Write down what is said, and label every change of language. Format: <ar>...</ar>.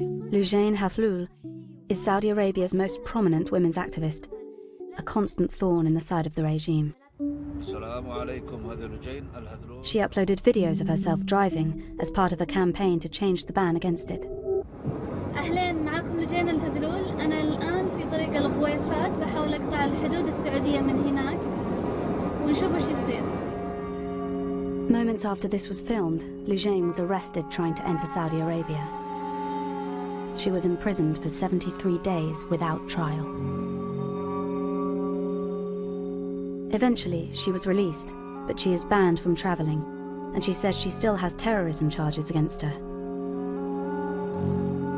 <en>Loujain Hathlul is Saudi Arabia's most prominent women's activist, a constant thorn in the side of the regime. She uploaded videos of herself driving as part of a campaign to change the ban against it.</en> <ar>أهلين، معكم لوجين الهذلول. أنا الآن في طريق الغويفات بحاول أقطع الحدود السعودية من هناك ونشوف وش يصير.</ar> <en>Moments after this was filmed, Loujain was arrested trying to enter Saudi Arabia. She was imprisoned for 73 days without trial. Eventually, she was released, but she is banned from travelling, and she says she still has terrorism charges against her.</en>